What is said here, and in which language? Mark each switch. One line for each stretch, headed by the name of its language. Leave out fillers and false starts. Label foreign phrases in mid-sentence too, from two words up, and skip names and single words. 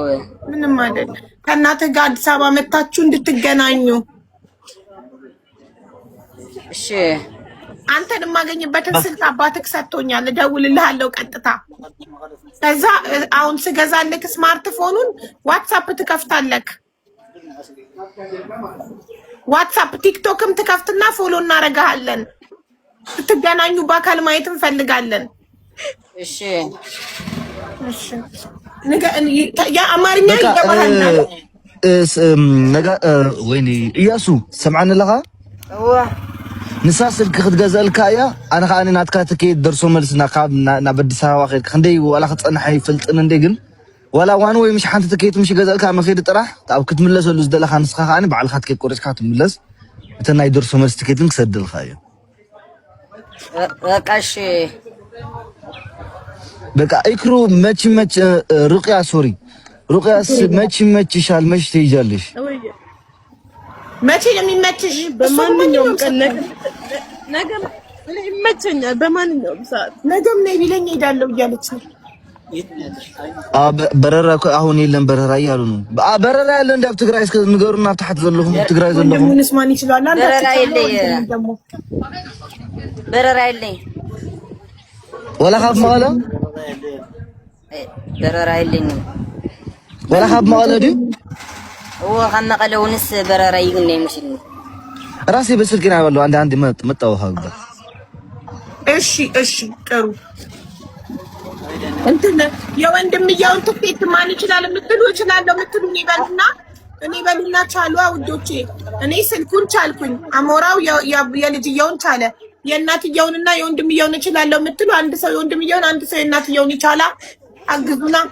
Amharic: ምንም አይደል። ከእናትህ ጋር አዲስ አበባ መታችሁ እንድትገናኙ። እሺ አንተን የማገኝበትን ስልክ አባትህ ሰጥቶኛል፣ እደውልልሃለሁ ቀጥታ። ከዛ አሁን ስገዛልህ ስማርትፎኑን ዋትስአፕ ትከፍታለህ። ዋትስአፕ ቲክቶክም ትከፍትና ፎሎ እናረጋለን። ትገናኙ በአካል ማየት እንፈልጋለን። እሺ ያ አማርኛ ይገባሃል
Tigrinya: ነገ ወይኔ እያሱ ሰምዓኒ ለኻ ንሳ ስልክ ክትገዛልካ እያ ኣነ ከዓ ናትካ ትኬት ደርሶ መልስና ካብ ናብ ኣዲስ ኣበባ ከይድካ ክንደይ ዋላ ክፀንሐ ይፈልጥን እንደ ግን ዋላ ዋኑ ወይ ምሽ ሓንቲ ትኬት ምሽ ገዛልካ መኸይድ ጥራሕ ኣብ ክትምለሰሉ ዝደለኻ ንስኻ ከዓ በዓልካ ትኬት ቆሪፅካ ትምለስ እቲ ናይ ደርሶ መልስ ትኬትን ክሰድልካ እዩ።
Amharic: በቃ እሺ በቃ ኢክሩ መች ሩቅያ ሶሪ ሩቅያስ መች ይሻል መች ትይጃለሽ? መቼ ነው የሚመችሽ? በማንኛውም ቀን ነገ ይመቸኛል። በማንኛውም ሰዓት ነገም ነይ ቢለኝ እሄዳለሁ እያለች ነው። በረራ አሁን የለም በረራ እያሉ ነው። በረራ ያለ እንደ ትግራይ እስከ ንገሩና
Tigrinya: ታሕት ዘለኹም ትግራይ ዘለኹም
Amharic: ምንስ ማን ይችላል? በረራ የለኝ
Tigrinya: ወላ ካብ መቀለ
Amharic: በረራ የለኝ
Tigrinya: ወላ ካብ መቀለ ዲ ካብ መቀለ ውንስ በረራ ይግነ
Amharic: ይመስልኝ ራሴ በስልክ ነው ያለው። አንድ መጣው ሀገር እሺ ጥሩ እንትን የወንድምየውን ትኬት ማን ይችላል የምትሉ እችላለሁ የምትሉ እኔ በሉና ቻሉ ውዶቼ። እኔ ስልኩን ቻልኩኝ፣ አሞራው የልጅየውን ቻለ። የእናትየውንና የወንድምየውን እችላለሁ የምትሉ አንድ ሰው የወንድምየውን አንድ ሰው የእናትየውን ይቻላ አግዙና።